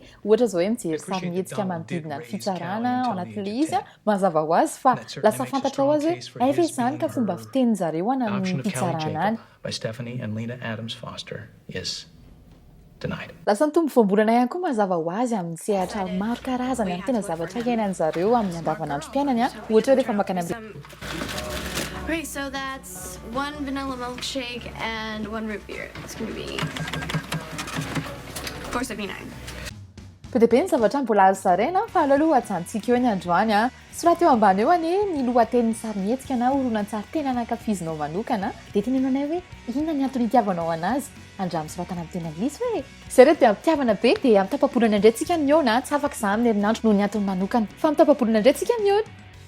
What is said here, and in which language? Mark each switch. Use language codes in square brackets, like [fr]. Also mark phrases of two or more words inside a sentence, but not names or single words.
[mg] Ohatra zao hoe mijery sarimihetsika manodidina ny fitsarana ao anatin'le izy mazava ho azy fa lasa fantatrao azy hoe aifa izany ka fomba fitenin'zareo any amin'ny fitsarana any. [en] By Stephanie and Lena Adams Foster is denied. [mg] Lasa mitombo voambolana ihany koa mazava ho azy amin'ny sehatra maro karazany amin'ny tena zavatra iainan'zareo amin'ny andavanandrom-piainany ohatra hoe rehefa makany amin'ny [en] Okay, so that's 1 vanilla milkshake and 1 root beer. It's going to be 4.79. [mg] Be dia be ny zavatra mbola azo zaraina fa alaloha ajanontsika eo ny androany soraty eo ambany eo anie ny lohatenin'ny sarimihetsika na horonan-tsary tena nankafizinao manokana dia tenenao anay hoe inona ny antony itiavanao anazy andramo soratana amin'ny teny anglisy hoe izay reto dia ampitiavana be dia amin'ny tapapolana indray tsika miona tsy afaka izany ny herinandro noho ny antony manokana fa amin'ny tapapolana indray tsika miona.